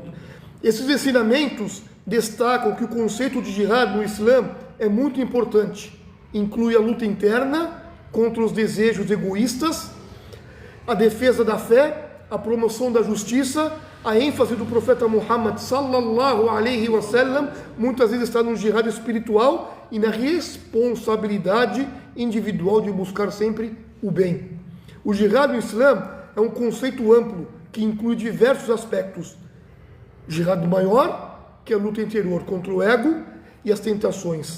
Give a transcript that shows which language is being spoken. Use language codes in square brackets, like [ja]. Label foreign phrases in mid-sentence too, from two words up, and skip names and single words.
[pt] Esses ensinamentos destacam que o conceito de jihad no Islã é muito importante. Inclui a luta interna contra os desejos egoístas, a defesa da fé, a promoção da justiça, a ênfase do profeta Muhammad [ar] صلى الله عليه وسلم [pt] muitas vezes está no jihad espiritual e na responsabilidade individual de buscar sempre o bem. O jihad no Islã é um conceito amplo que inclui diversos aspectos. O jihad maior, que é a luta interior contra o ego e as tentações.